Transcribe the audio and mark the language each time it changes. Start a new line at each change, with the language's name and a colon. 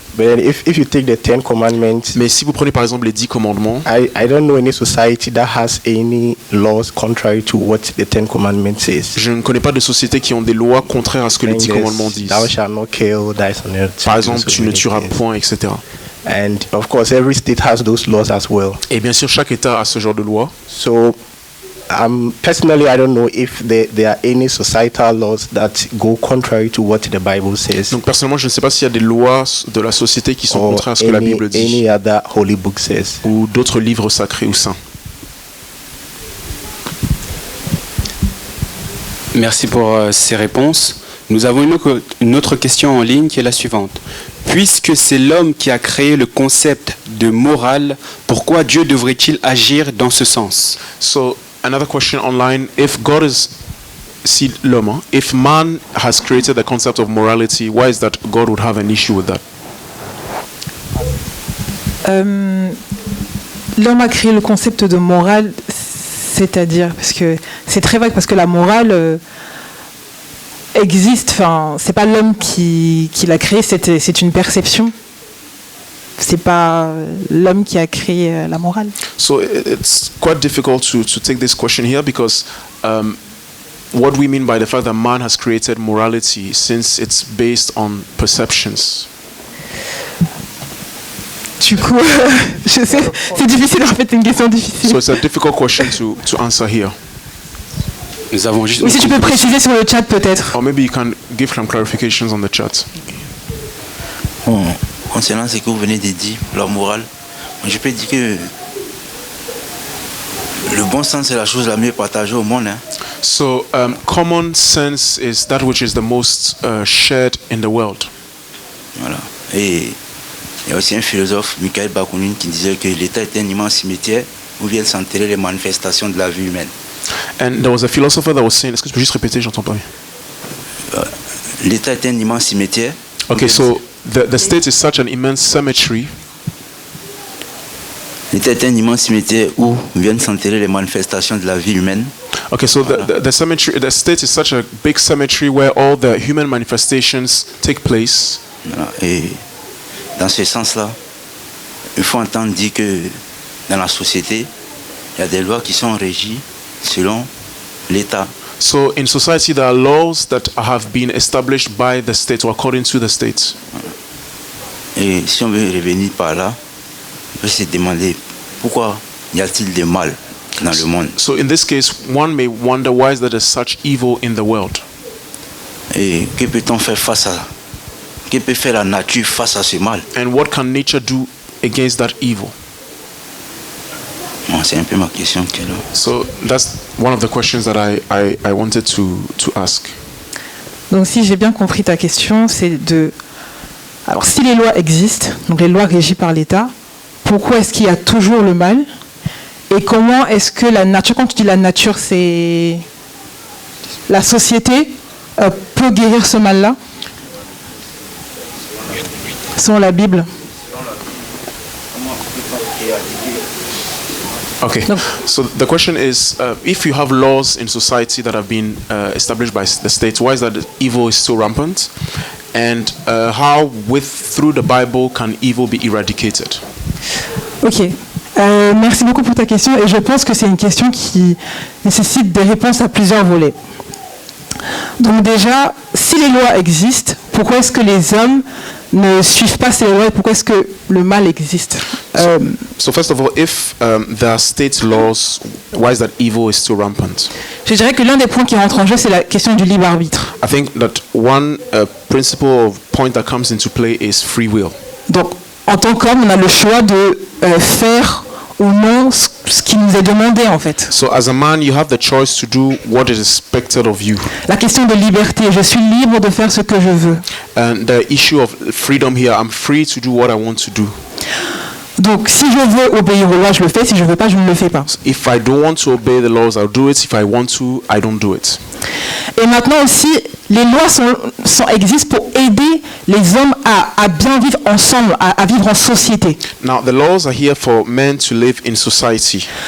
English: But if you take the 10 Commandments,
French: mais si vous prenez par exemple les 10 commandements,
English: I don't know any society that has any laws contrary to what the 10 Commandments says.
French: Je ne connais pas de sociétés qui ont des lois contraires à ce que les 10 commandements disent.
English: Thou shalt not kill,
French: par exemple, tu ne tueras point, etc.
English: And of course, every state has those laws as well.
French: Et bien sûr, chaque État a ce genre de loi.
English: So, personally, I don't know if there are any societal laws that go contrary to what the Bible says.
French: Donc personnellement, je ne sais pas s'il y a des lois de la société qui sont contraires à ce que la Bible dit.
English: Any other holy book says.
French: Ou d'autres livres sacrés ou saints. Merci pour ces réponses. Nous avons une autre question en ligne qui est la suivante. Puisque c'est l'homme qui a créé le concept de morale, pourquoi Dieu devrait-il agir dans ce sens?
English: So, another question online: if God is, if man has created the concept of morality, why is that God would have an issue with that?
French: L'homme a créé le concept de morale, c'est-à-dire, parce que c'est très vague, parce que la morale existe, enfin, c'est pas l'homme qui l'a créé, c'est une perception. C'est pas l'homme qui a créé la morale.
English: So it's quite difficult to take this question here because what we mean by the fact that man has created morality, since it's based on perceptions.
French: Du coup, je sais, c'est difficile en fait, c'est une question difficile.
English: So it's a difficult question to answer here.
French: Nous avons juste Oui, si tu peux préciser sur le chat peut-être.
English: Or maybe you can give some clarifications on the chat.
French: Bon, concernant ce que vous venez de dire, la morale, je peux dire que le bon sens est la chose la mieux partagée au monde. Hein.
English: So common sense is that which is the most shared in the world.
French: Voilà. Et il y a aussi un philosophe, Mikhail Bakounine, qui disait que l'État est un immense cimetière où viennent s'enterrer les manifestations de la vie humaine.
English: And there was a philosopher that was saying,
French: est-ce que tu peux juste répéter, j'entends pas bien. L'État est un immense cimetière.
English: Okay, so the state is such an immense cemetery.
French: L'État est un immense cimetière où viennent s'enterrer les manifestations de la vie humaine.
English: Okay, so the cemetery, the state is such a big cemetery where all the human manifestations take place.
French: Voilà. Et dans ce sens-là, il faut entendre dire que dans la société, il y a des lois qui sont régies selon l'État.
English: So in society there are laws that have been established by the state or according to the state.
French: Et si on veut revenir par là, on peut se demander pourquoi y a-t-il des mal dans le monde.
English: So in this case, one may wonder why is there such evil in the world.
French: Et que peut-on faire face à, que peut faire la nature face à ce mal?
English: And what can nature do against that evil?
French: Bon, c'est un peu ma question que là.
English: So that's one of the questions that I wanted to ask.
French: Donc si j'ai bien compris ta question, c'est de... Alors si les lois existent, donc les lois régies par l'État, pourquoi est-ce qu'il y a toujours le mal? Et comment est-ce que la nature, quand tu dis la nature, c'est la société peut guérir ce mal-là? Selon la Bible.
English: Okay, so the question is, if you have laws in society that have been established by the state, why is that evil is so rampant? And how, through the Bible, can evil be eradicated?
French: Ok, merci beaucoup pour ta question et je pense que c'est une question qui nécessite des réponses à plusieurs volets. Donc déjà, si les lois existent, pourquoi est-ce que les hommes ne suivent pas ces lois et pourquoi est-ce que le mal existe?
English: So first of all, if there are state laws, why is that evil is so rampant?
French: Je dirais que l'un des points qui rentre en jeu, c'est la question du libre arbitre.
English: I think that one principle of point that comes into play is free will.
French: Donc, en tant qu'homme, on a le choix de faire ou non ce qui nous est demandé en fait.
English: So as a man, you have the choice to do what is expected of you.
French: La question de liberté, je suis libre de faire ce que je veux.
English: And the issue of freedom here, I'm free to do what I want to do.
French: Donc, si je veux obéir aux lois, je le fais. Si je ne veux pas, je ne le fais pas.
English: If I don't want to obey the laws, I'll do it. If I want to, I don't do it.
French: Et maintenant aussi, les lois existent pour aider les hommes à bien vivre ensemble, à vivre en société.
English: Now, the laws are here for men to live in society.